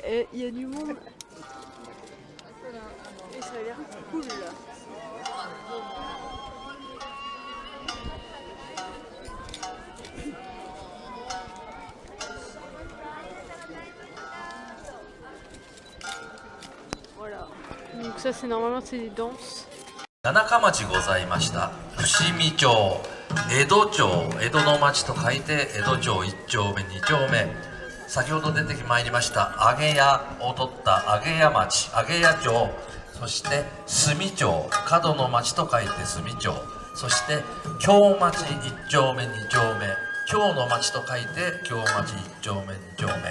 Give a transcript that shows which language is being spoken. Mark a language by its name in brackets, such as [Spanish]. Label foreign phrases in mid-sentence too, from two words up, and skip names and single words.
[French] Il y a du monde. Et ça a l'air cool là. Voilà. Donc ça c'est normalement c'est des danses. [Japanese] 七日町ございました。伏見町、江戸町、江戸の町と書いて江戸町1丁目2丁目。先ほど出てまいりました揚屋を取った揚屋町、揚屋町、そして住町、角の町と書いて住町、そして京町1丁目2丁目、京の町と書いて京町1丁目2丁目。